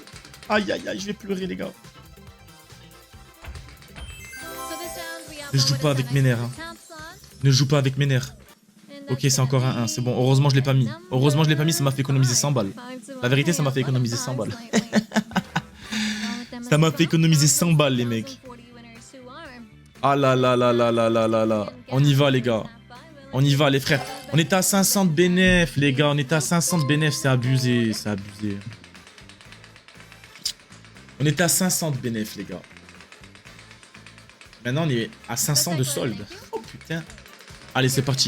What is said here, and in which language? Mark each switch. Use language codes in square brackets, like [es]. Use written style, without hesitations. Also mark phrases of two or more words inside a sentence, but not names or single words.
[fr] Aïe, aïe, aïe, je vais pleurer, les gars. Ne joue pas avec mes nerfs. Hein. Ne joue pas avec mes nerfs. Ok, c'est encore un 1. C'est bon. Heureusement, je l'ai pas mis. Heureusement, je l'ai pas mis. Ça m'a fait économiser 100 balles. La vérité, ça m'a fait économiser 100 balles. Ça m'a fait économiser 100 balles, les mecs. Ah là là là là là là là là. On y va, les gars. On y va, les frères. On était à 500 de bénéf, les gars. On était à 500 de bénéf. C'est abusé. C'est abusé. On était à 500 de bénéf, les gars. Maintenant, on est à 500 de solde. Oh putain. Allez, c'est parti.